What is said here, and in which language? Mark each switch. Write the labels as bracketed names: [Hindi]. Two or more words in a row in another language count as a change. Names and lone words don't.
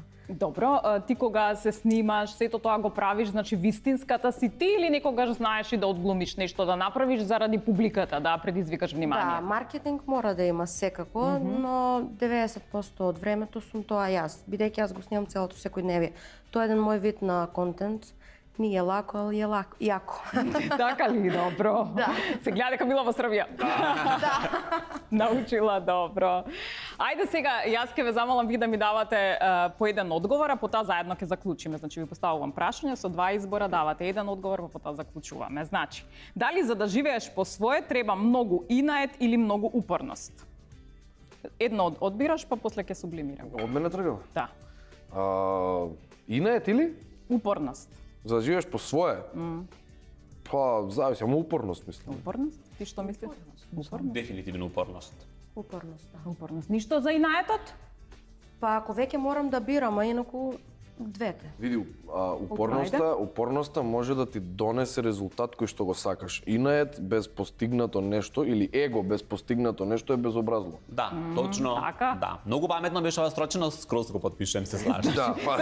[Macedonian] Добро, ти кога се снимаш, сето тоа го правиш, значи вистинската си ти или некогаш знаеш и да одглумиш нешто да направиш заради публиката, да предизвикаш Да, внимание? маркетинг мора да има секако, но 90% од времето сум тоа јас, бидејќи јас го снимам целото секојдневие. Тоа е еден мој вид на контент. [Serbian] Nije lako, ali je jako. [Macedonian] Така ли? Добро. Да. Се гледа дека била во Србија. Da. Научила добро. Ајде сега, јас ќе ве замолам ви да ми давате по еден одговор, а потоа заедно ќе заклучиме. Значи ви поставувам прашање со два избора, давате еден одговор, па потоа заклучуваме. Значи, дали за да живееш по свое треба многу инает или многу упорност? Едно одбираш, па после ќе сублимирам. Од мене тргал. Да. Инает или? Упорност. За да живееш по свое? Па, зависи, ама упорност мислам. Упорност? Ти што мислиш? Упорност. Дефинитивно упорност. Upornost, da. Упорност. Ништо за инаетот? Па ако веќе морам да бирам, а инаку двете. Види, упорноста може да ти донесе резултат кој што го сакаш. Инает без постигнато нешто или его без постигнато нешто е безобразно. Да, точно. така? Да. Многу паметно беше ова строчено, скроз го потпишувам, се слажам. Да, па.